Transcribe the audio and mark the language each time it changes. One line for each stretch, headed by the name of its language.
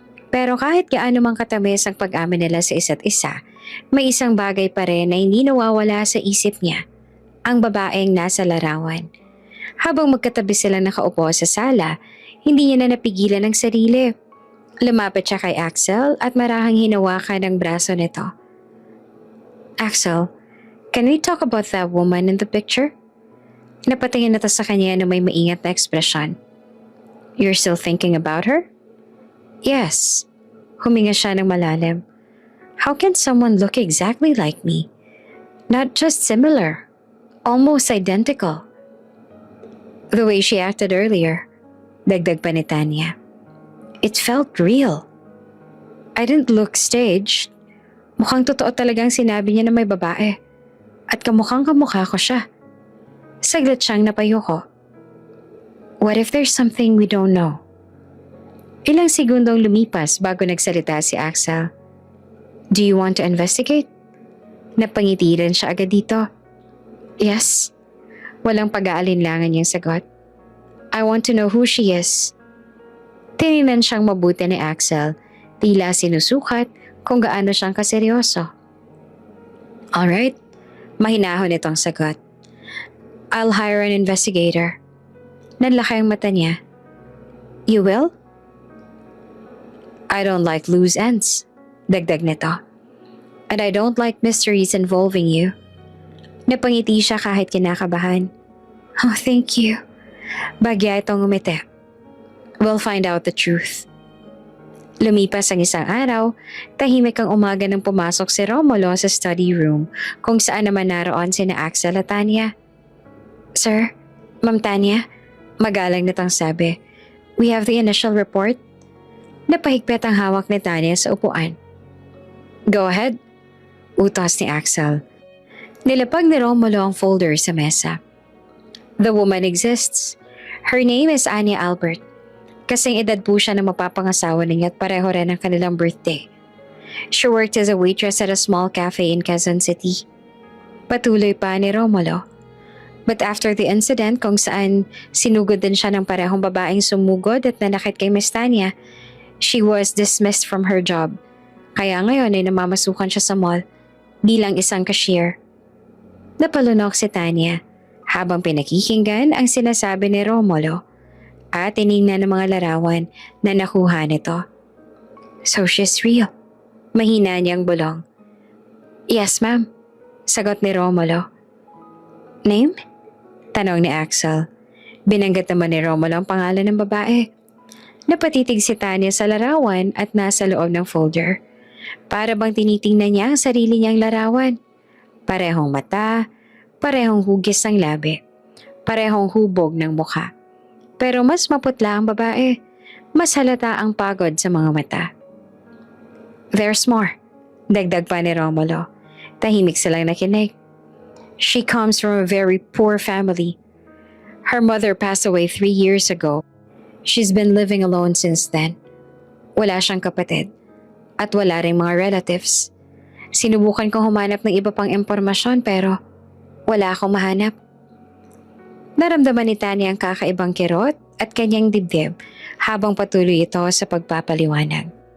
Filipino: Pero kahit gaano mang katamis ang pag-amin nila sa isa't isa, may isang bagay pa rin na hindi nawawala sa isip niya, ang babaeng nasa larawan. Habang magkatabi sila nakaupo sa sala, hindi niya na napigilan ang sarili. Lumapit siya kay Axel at marahang hinawakan ang braso nito.
English: Axel, can we talk about that woman in the picture?
Filipino: Napatingin nito sa kanya na may maingat na ekspresyon.
English: You're still thinking about her? Yes.
Filipino: Huminga siya ng malalim.
English: How can someone look exactly like me? Not just similar, almost identical. The way she acted earlier,
Filipino: dagdag pa ni Tanya.
English: It felt real. I didn't look staged.
Filipino: Mukhang totoo talagang sinabi niya na may babae. At kamukhang kamukha ko siya. Saglit siyang napayuko.
English: What if there's something we don't know?
Filipino: Ilang segundong lumipas bago nagsalita si Axel.
English: Do you want to investigate?
Filipino: Napangiti rin siya agad dito.
English: Yes.
Filipino: Walang pag-aalinlangan niyang sagot.
English: I want to know who she is.
Filipino: Tinignan siyang mabuti ni Axel, tila sinusukat kung gaano siyang kaseryoso. Alright, mahinahon itong sagot.
English: I'll hire an investigator.
Filipino: Nanlaki ang mata niya.
English: You will? I don't like loose ends,
Filipino: dagdag nito.
English: And I don't like mysteries involving you.
Filipino: Napangiti siya kahit kinakabahan.
English: Oh, thank you.
Filipino: Bagya itong umiti.
English: We'll find out the truth.
Filipino: Lumipas ang isang araw, tahimik ang umaga nang pumasok si Romulo sa study room kung saan naman naroon sina Axel at Tanya. Sir, Ma'am Tanya, Magalang nitong sabi,
English: "We have the initial report."
Filipino: Napahigpit ang hawak ni Tanya sa upuan.
English: "Go ahead,"
Filipino: utos ni Axel. Nilapag ni Romulo ang folder sa mesa.
English: The woman exists. Her name is Anya Albert.
Filipino: Kasing edad po siya na mapapangasawa niya at pareho rin ang kanilang birthday.
English: She worked as a waitress at a small cafe in Quezon City.
Filipino: Patuloy pa ni Romulo.
English: But after the incident
Filipino: kung saan sinugod din siya ng parehong babaeng sumugod at nanakit kay Miss Tanya,
English: she was dismissed from her job.
Filipino: Kaya ngayon ay namamasukan siya sa mall bilang isang cashier. Napalunok si Tanya habang pinakikinggan ang sinasabi ni Romulo at tinignan ng mga larawan na nakuha nito.
English: "So she's real?"
Filipino: Mahina niyang bulong.
English: "Yes, ma'am,"
Filipino: sagot ni Romulo.
English: "Name?"
Filipino: tanong ni Axel. Binanggit naman ni Romulo ang pangalan ng babae. Napatitig si Tanya sa larawan at nasa loob ng folder. Para bang tinitingnan niya ang sarili niyang larawan. Parehong mata, parehong hugis ng labi, parehong hubog ng mukha. Pero mas maputla ang babae. Mas halata ang pagod sa mga mata.
English: "There's more,"
Filipino: dagdag pa ni Romulo. Tahimik silang nakinig.
English: "She comes from a very poor family. Her mother passed away 3 years ago. She's been living alone since then.
Filipino: Wala siyang kapatid at wala ring mga relatives. Sinubukan kong humanap ng iba pang impormasyon pero wala akong mahanap." Naramdaman ni Tanya ang kakaibang kirot at kanyang dibdib habang patuloy ito sa pagpapaliwanag.